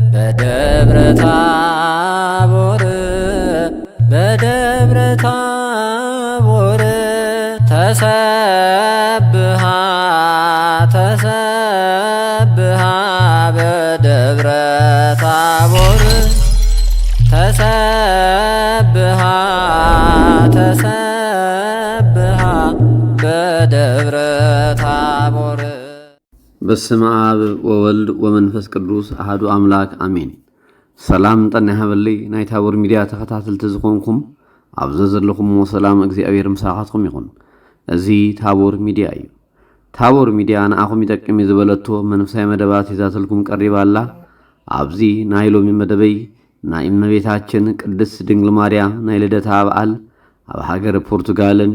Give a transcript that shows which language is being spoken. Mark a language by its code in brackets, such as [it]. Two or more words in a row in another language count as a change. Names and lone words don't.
[gez] በደብረ ታቦር በደብረ ታቦር ተሰብሃ ተሰብሃ በደብረ ታቦር ተሰብሃ ተሰብሃ በደብረ ታቦር። በስመ አብ ወወልድ ወመንፈስ ቅዱስ አሐዱ አምላክ አሜን። [ti] ሰላም ጠና ይሃበልይ ናይ ታቦር ሚድያ ተኸታተልቲ ዝኾንኩም ኣብዘ ዘለኹም ሰላም እግዚአብሔር ምሳኻትኩም ይኹን። እዚ ታቦር ሚድያ እዩ። ታቦር ሚድያ ንኣኹም ይጠቅም ዝበለቶ መንፈሳዊ መደባት ሒዛተልኩም ቀሪባላ። ኣብዚ ናይ ሎሚ መደበይ ናይ እመቤታችን ቅድስት ድንግል ማርያም ናይ ልደታ በዓል ኣብ ሃገር ፖርቱጋልን